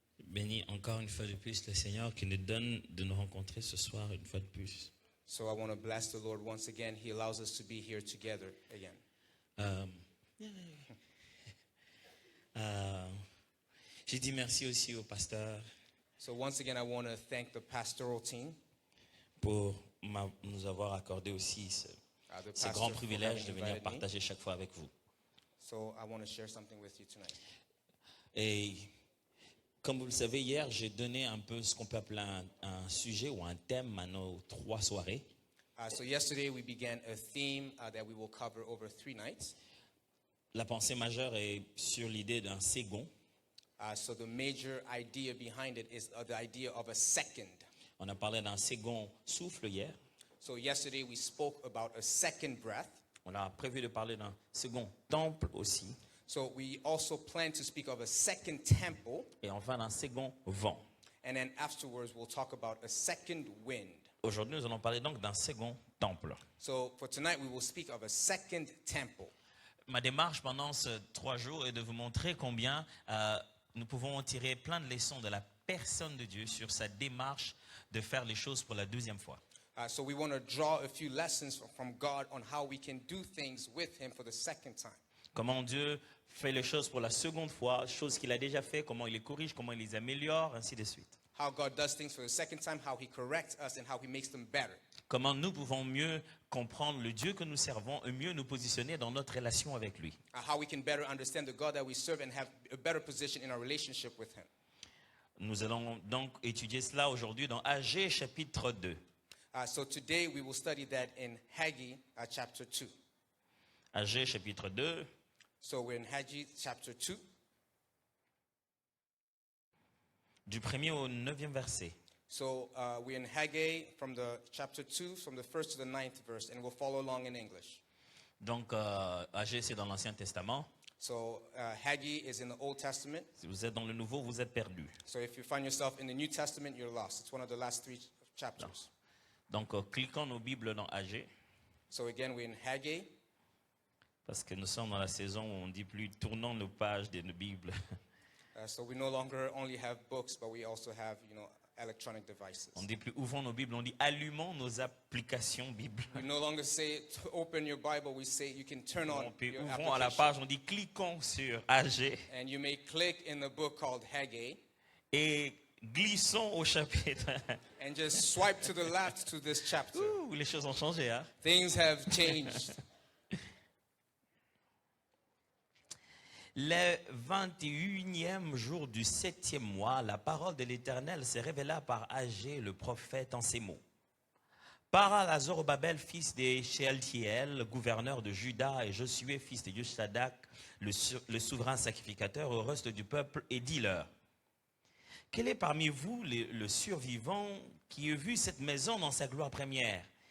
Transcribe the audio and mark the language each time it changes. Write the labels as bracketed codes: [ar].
[fr] Bénis encore une fois de plus le Seigneur qui nous donne de nous rencontrer ce soir une fois de plus. [en] So I want to bless the Lord once again. He allows us to be here together again. [fr] J'ai dit merci aussi au pasteur [en] So once again, I want to thank the pastoral team, [fr] pour nous avoir accordé aussi ce [en] the [fr] grand [en] pastor for [fr] privilège [en] having [fr] de venir [en] invited me. [fr] partager chaque fois avec vous. [en] So I want to share something with you tonight. [fr] Et comme vous le savez, hier, j'ai donné un peu ce qu'on peut appeler un sujet ou un thème à nos 3 soirées. [en] So yesterday we began a theme that we will cover over 3 nights. [fr] La pensée majeure est sur l'idée d'un second. [en] So the major idea behind it is the idea of a second. [fr] On a parlé d'un second souffle hier. [en] So yesterday we spoke about a second breath. [fr] On a prévu de parler d'un second temple aussi. [en] So we also plan to speak of a second temple. [fr] Et enfin d'un second vent. [en] And then afterwards we'll talk about a second wind. [fr] Aujourd'hui, nous allons parler donc d'un second temple. [en] So for tonight we will speak of a second temple. [fr] Ma démarche pendant ces 3 jours est de vous montrer combien nous pouvons en tirer plein de leçons de la personne de Dieu sur sa démarche de faire les choses pour la 2e fois. [en] So we want to draw a few lessons from God on how we can do things with Him for the second time. [fr] Comment Dieu fait les choses pour la 2e fois, choses qu'il a déjà fait, comment il les corrige, comment il les améliore, ainsi de suite. [en] How God does things for the second time, how He corrects us, and how He makes them better. [fr] Comment nous pouvons mieux comprendre le Dieu que nous servons et mieux nous positionner dans notre relation avec lui. [en] How we can better understand the God that we serve and have a better position in our relationship with Him. [fr] Nous allons donc étudier cela aujourd'hui dans Agé chapitre 2. [en] So today we will study that in Haggai chapter 2. [fr] Agé chapitre 2. [en] So we're in Haggai chapter 2. [fr] Du 1er au 9e verset. [en] So we're in Haggai from the chapter 2, from the 1st to the 9th verse, and we'll follow along in English. [fr] Donc, Agé, c'est dans l'Ancien Testament. [en] So Haggai is in the Old Testament. [fr] Si vous êtes dans le Nouveau, vous êtes perdu. [en] So if you find yourself in the New Testament, you're lost. It's one of the last 3 chapters. [fr] Donc, cliquons nos Bibles dans Agé, [en] So again, we're in Haggai. [fr] parce que nous sommes dans la saison où on dit plus tournons nos pages de nos Bibles. [en] So we no longer only have books, but we also have, electronic devices. [fr] On dit plus ouvrons nos Bibles, on dit allumons nos applications Bibles. [en] We no longer say to open your Bible. We say you can turn on [fr] Puis [en] your [fr] ouvrons à la [en] application. [fr] page, on dit cliquons sur Agé [en] And you may click in the book called Haggai. [fr] et glissons au chapitre. [en] and just swipe to the left to this chapter. [fr] Ouh, les choses ont changé, hein? [en] Things have changed. [fr] Le 21e jour du 7e mois, la parole de l'Éternel se révéla par Agé, le prophète, en ces mots. Parle à Zorobabel, fils de Shealtiel, gouverneur de Juda, et Josué, fils de Yosadak, le souverain sacrificateur, au reste du peuple, et dis-leur, quel est parmi vous le survivant qui a vu cette maison dans sa gloire première?